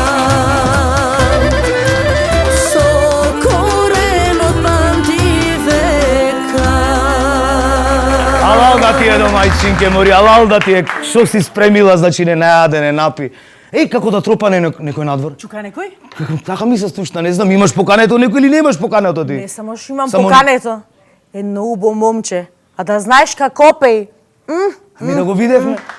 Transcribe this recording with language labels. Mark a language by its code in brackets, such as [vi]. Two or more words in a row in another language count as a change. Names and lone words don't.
[mk] Со корен од памти века. Алал да ти е домајчинке мори, алал да ти е, што си спремила, значи не најаде, не напи. Еј, како да тропане некој надвор? Чукај некој? Така ми се слушна, не знам, имаш покането некој или немаш покането ти? Не само што имам Само- покането. Едно убо момче. А да знаеш како пеј. Ами да го видевме.